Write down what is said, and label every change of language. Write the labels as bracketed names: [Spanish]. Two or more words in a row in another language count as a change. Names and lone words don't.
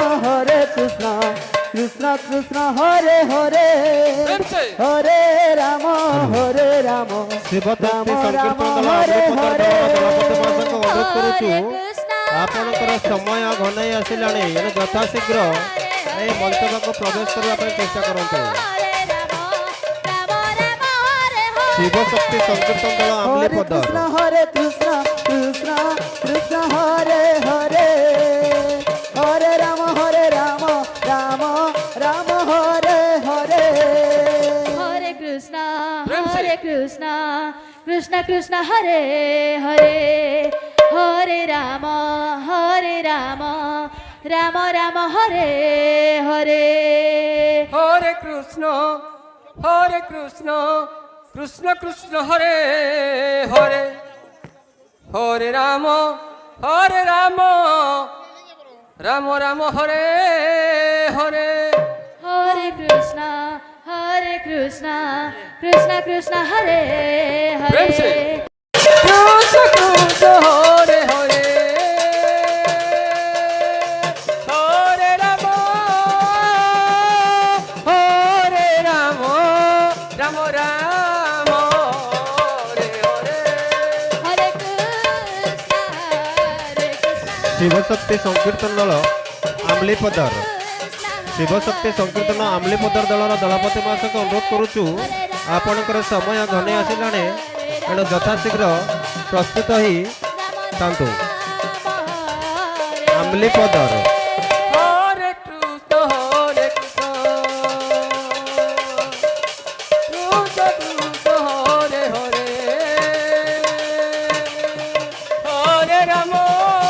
[Sanskrit] হরে কৃষ্ণ কৃষ্ণ কৃষ্ণ হরে হরে [Hindi] प्रेम से [Sanskrit] হরে রাম হরে রাম [Odia] ଶିବଭକ୍ତି ସଂକୀର୍ତ୍ତନ ଦଳ [Sanskrit] ହରେ [Odia] ଆମେରିକା [Sanskrit] ହରେ [Odia] ଦଳପତିମାନଙ୍କୁ ଅନୁରୋଧ କରୁଛୁ [Sanskrit] Hare Krishna, [Odia] ଆପଣଙ୍କର ସମୟ ଘନେଇ ଆସିଲାଣି ଏଣୁ ଯଥାଶୀଘ୍ର ଏହି ମଞ୍ଚ ପାଖକୁ ପ୍ରବେଶ କରିବା ପାଇଁ ଚେଷ୍ଟା କରନ୍ତୁ। [Sanskrit] Hare Rama, Rama Rama, Hare Hare. [Odia] ଶିବଶକ୍ତି ସଂକୀର୍ତ୍ତନ ଦଳ [Sanskrit] হরে [Odia] ଆମ୍ଲିପଦର [Sanskrit] কৃষ্ণ হরে কৃষ্ণ কৃষ্ণ কৃষ্ণ হরে হরে হরে রাম রাম রাম হরে হরে Hare Krishna, [Hindi] प्रेम से। [Sanskrit] Hare Krishna, Krishna Krishna Hare Hare, Hare Rama, Rama Rama Hare Hare. हरे कृष्ण कृष्ण कृष्ण हरे हरे हरे राम राम राम हरे हरे Hare Krishna, Krishna Krishna Hare [Hindi] प्रेम से। [Sanskrit] Hare. कृष्ण कृष्ण हरे हरे हरे राम राम राम हरे हरे Hare Krishna, [Odia] ଶିବଶକ୍ତି ସଂକୀର୍ତ୍ତନ ଦଳ ଆମ୍ଲିପଦର [Sanskrit] Krishna [Odia] ଶିବଶକ୍ତି ସଂକୀର୍ତ୍ତନ ଆମ୍ଲିପଦର ଦଳର ଦଳପତି ମହାଶୟଙ୍କୁ ଅନୁରୋଧ କରୁଛୁ ଆପଣଙ୍କର ସମୟ ଘନେଇ ଆସିଲାଣି ଏଣୁ ଯଥାଶୀଘ୍ର ପ୍ରସ୍ତୁତ ହୋଇ ଥାନ୍ତୁ। ଆମ୍ଲିପଦର [Sanskrit] हरे कृष्ण कृष्ण हरे हरे हरे राम